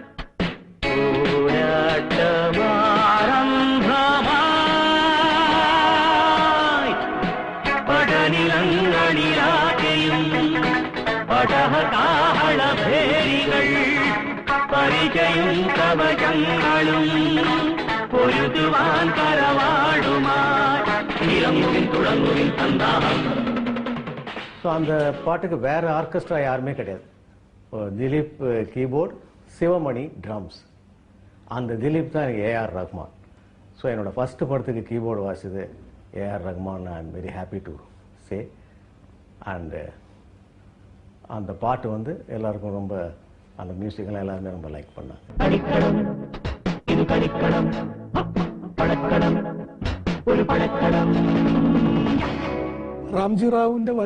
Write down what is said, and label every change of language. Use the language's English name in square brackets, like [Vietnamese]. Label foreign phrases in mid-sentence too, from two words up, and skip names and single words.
[Malayalam] പോരാട്ടമാരംഭമായി പടനിലങ്ങളിലാകെയും പടഹകാഹളഭേരികൾ പരിചയും കവചങ്ങളും പൊരുതുവാൻ കരവാടുമായി നിറങ്ങുവിൻ തുടങ്ങുവിൻ സന്താഹം. [Tamil] ஸோ அந்த பாட்டுக்கு வேறு ஆர்கெஸ்ட்ரா யாருமே கிடையாது. திலீப் கீபோர்ட், சிவமணி ட்ரம்ஸ். அந்த திலீப் தான் எனக்கு AR ரஹ்மான். ஸோ என்னோடய ஃபஸ்ட்டு படத்துக்கு கீபோர்டு வாசிச்சது AR ரஹ்மான். [English] I am very happy to say. [Tamil] அண்டு அந்த பாட்டு வந்து எல்லாருக்கும் ரொம்ப, அந்த மியூசிக்கெல்லாம் எல்லாருமே ரொம்ப லைக் பண்ணாங்க. இது களிக்கളം, பழக்கളം, ஒரு பழக்கളം. [Malayalam] റാംജി റാവുവിൻ്റെ